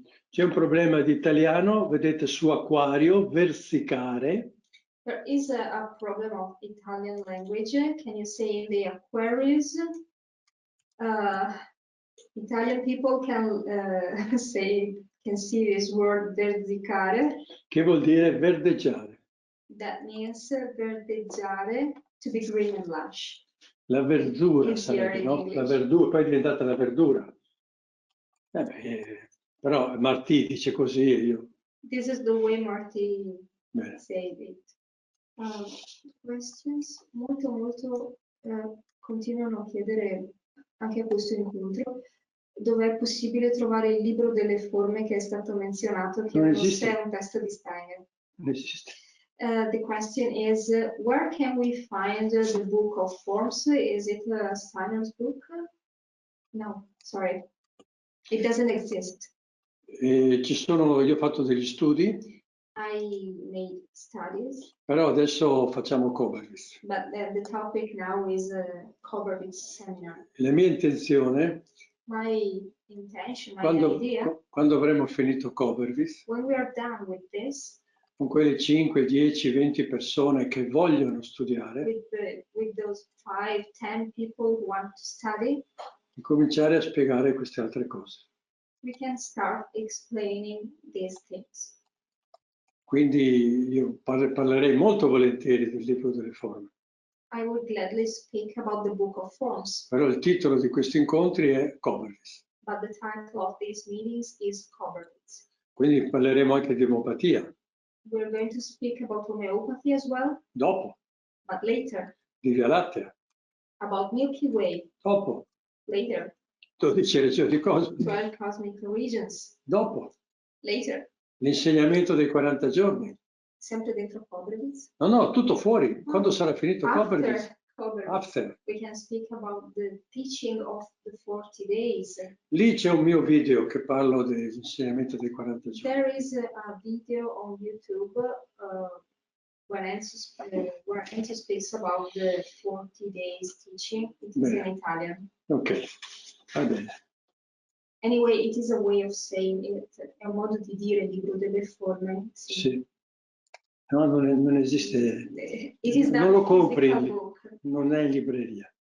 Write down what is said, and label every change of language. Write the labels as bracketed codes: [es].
[it] C'è un problema di italiano, vedete su acquario, versicare. [en] There is a problem of Italian language. Can you say in the Aquarius? Italian people can see this word versicare. [it] Che vuol dire verdeggiare. [en] That means verdeggiare, to be green and lush. [it] La verdura sarebbe, no? La verdura, poi è diventata la verdura. Però Martì dice così io. [en] This is the way Martì said it. Questions? [it] Molto continuano a chiedere anche a questo incontro dove è possibile trovare il libro delle forme che è stato menzionato, che non è un testo di Steiner. Non esiste. [en] The question is, where can we find the book of forms? Is it Steiner's book? No, sorry. It doesn't exist. [it] Io ho fatto degli studi. [en] I made studies. [it] Però adesso facciamo Koberwitz. [en] But the topic now is Koberwitz seminar. [it] La mia intenzione, [en] my intention, my idea, [it] quando avremo finito Koberwitz, [en] when we are done with this, [it] con quelle 5, 10, 20 persone che vogliono studiare, [en] with those 5, 10 people who want to study, [it] cominciare a spiegare queste altre cose. [en] We can start explaining these things. [it] Quindi io parlerei molto volentieri del libro delle forme. [en] I would gladly speak about the book of forms. [it] Però il titolo di questi incontri è Koberwitz. [en] But the title of these meetings is Koberwitz. [it] Quindi parleremo anche di omeopatia. [en] We're going to speak about homeopathy as well. [it] Dopo. [en] But later. [it] Di Via Lattea. [en] About Milky Way. [it] Dopo. [en] Later. [it] 12 regioni cosmiche. [en] 12 cosmic regions. [it] Dopo. [en] Later. [it] L'insegnamento dei 40 giorni. Sempre dentro Koberwitz? No, tutto fuori. Quando sarà finito Koberwitz? [en] After. We can speak about the teaching of the 40 days. [it] Lì c'è un mio video che parlo dell'insegnamento dei 40 giorni. [en] There is a video on YouTube where Enzo speaks about the 40 days teaching. It is in Italian. [it] Ok, va bene. [en] Anyway, it is a way of saying it. [it] È un modo di dire libro delle forme. Sì. No, non esiste. Non lo compri, non è in libreria.